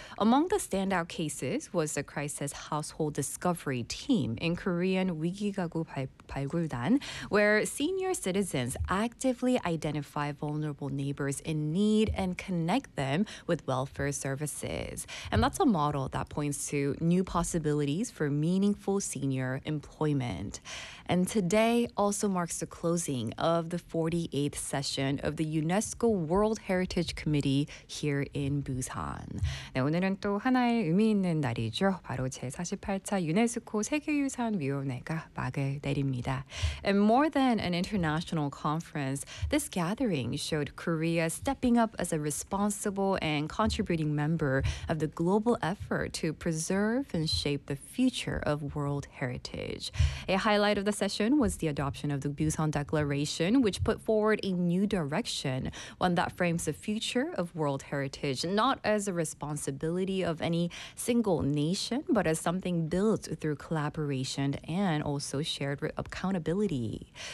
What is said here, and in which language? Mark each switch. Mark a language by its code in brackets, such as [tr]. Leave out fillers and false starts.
[en] Among the standout cases was the Crisis Household Discovery Team in Korean Wigigagu Balguldan, where senior citizens actively identify vulnerable neighbors in need and connect them with welfare services. And that's a model that points to new possibilities for meaningful senior employment. And today also marks the closing of the 48th session of the UNESCO World Heritage Committee here in Busan. [ko] 네, 오늘은 또 하나의 의미 있는 날이죠. 바로 제48차 유네스코 세계유산위원회가 막을 내립니다. [en] And more than an international conference, this gathering showed Korea stepping up as a responsible and contributing member of the global effort to preserve and shape the future of world heritage. A highlight of the session was the adoption of the Busan Declaration, which put forward a new direction, one that frames the future of world heritage not as a responsibility of any single nation, but as something built through collaboration and also shared accountability.